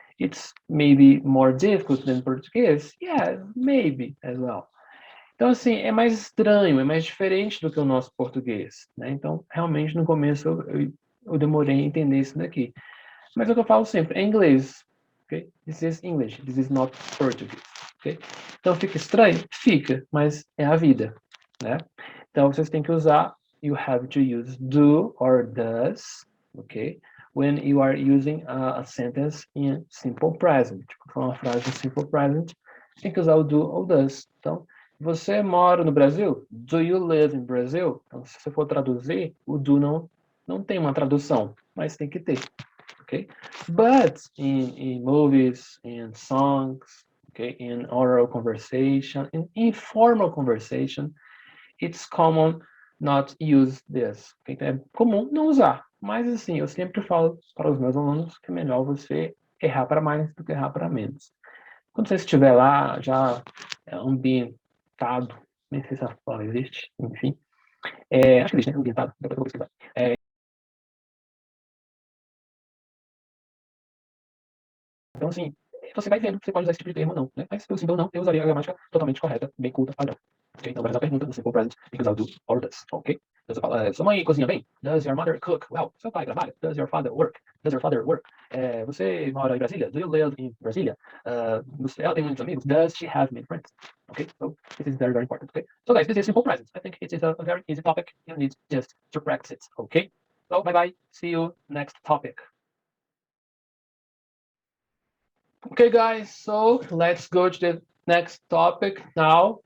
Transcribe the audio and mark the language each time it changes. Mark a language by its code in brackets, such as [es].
[en] It's maybe more difficult than Português. Yeah, maybe as well. [pt] Então, assim, é mais estranho, é mais diferente do que o nosso português, né? Então, realmente, no começo, eu demorei a entender isso daqui. Mas é o que eu falo sempre, é inglês, ok? [en] This is English, this is not Portuguese, ok? [pt] Então, fica estranho? Fica, mas é a vida, né? Então, vocês têm que usar, [en] you have to use do or does, ok? When you are using a sentence in simple present. [pt] Tipo, uma frase em simple present, tem que usar o do ou does. Então, você mora no Brasil? [en] Do you live in Brazil? [pt] Então, se você for traduzir, o do não tem uma tradução, mas tem que ter, ok? [en] But in movies, in songs, okay, in oral conversation, in informal conversation, it's common not use this. [pt] Okay? Então, é comum não usar. Mas, assim, eu sempre falo para os meus alunos que é melhor você errar para mais do que errar para menos. Quando você estiver lá, já ambientado, nem sei se essa palavra existe, enfim. Acho que existe, né? Ambientado, depois eu vou pesquisar. Então, assim, você vai vendo, você pode usar esse tipo de termo ou não, né? Mas, pelo simples ou não, eu usaria a gramática totalmente correta, bem culta, padrão. Ok? Então, para essa pergunta, no simple present, tem que usar o do or does, ok? Então, você fala, sua mãe cozinha bem? [en] Does your mother cook well? [pt] Seu pai trabalha? [en] Does your father work? Does your father work? [pt] Você mora em Brasília? [en] Do you live in Brasília? [pt] Ela tem muitos amigos? [en] Does she have many friends? Okay, so this is very, very important, okay? So guys, this is simple present. I think it is a very easy topic. You need just to practice it, okay? So bye-bye. See you next topic. Okay, guys, so let's go to the next topic now.